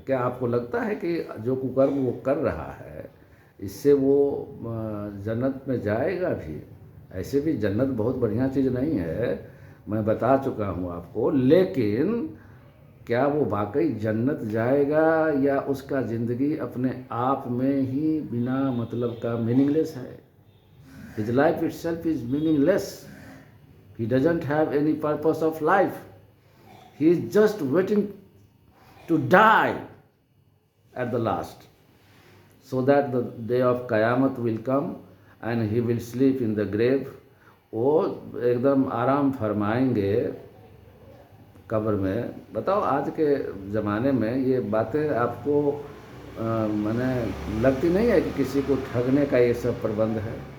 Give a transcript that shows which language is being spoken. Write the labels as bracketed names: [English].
[Hindi] क्या आपको लगता है कि जो कुकर्म वो कर रहा है इससे वो जन्नत में जाएगा भी? ऐसे भी जन्नत बहुत बढ़िया चीज़ नहीं है, मैं बता चुका हूँ आपको। लेकिन क्या वो वाकई जन्नत जाएगा, या उसका ज़िंदगी अपने आप में ही बिना मतलब का मीनिंगलेस है? [English] His life itself is meaningless. He doesn't have any purpose of life. He is just waiting to die at the last, so that the day of Qiyamah will come and he will sleep in the grave. [Hindi] वो एकदम आराम फरमाएंगे कब्र में। बताओ आज के ज़माने में ये बातें आपको माने लगती नहीं है कि किसी को ठगने का ये सब प्रबंध है?